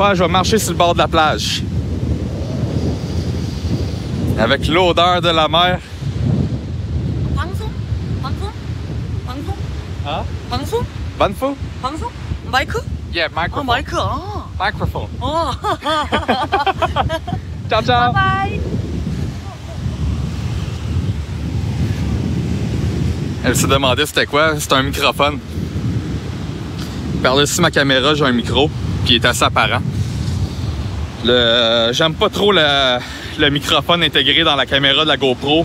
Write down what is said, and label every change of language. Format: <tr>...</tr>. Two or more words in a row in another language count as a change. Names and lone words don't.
<fr>Je vais marcher sur le bord de la plage. Avec l'odeur de la mer.</fr> <ko>방송? 방송? 방송?</ko> <fr>Hein?</fr> <ko>방송?</ko> <fr>Bonne fou?</fr> <ko>방송? 마이크?</ko> <en>Yeah, microphone.</en> <ko>마이크. 아.</ko> <en>Microphone.</en> <ko>어.</ko> <it>Ciao, ciao!</it> <ko>바이바이.</ko> <fr>Elle se demandait c'était quoi? C'est un microphone. Par-dessus ma caméra, j'ai un micro qui est assez apparent. J'aime pas trop le microphone intégré dans la caméra de la GoPro.</fr>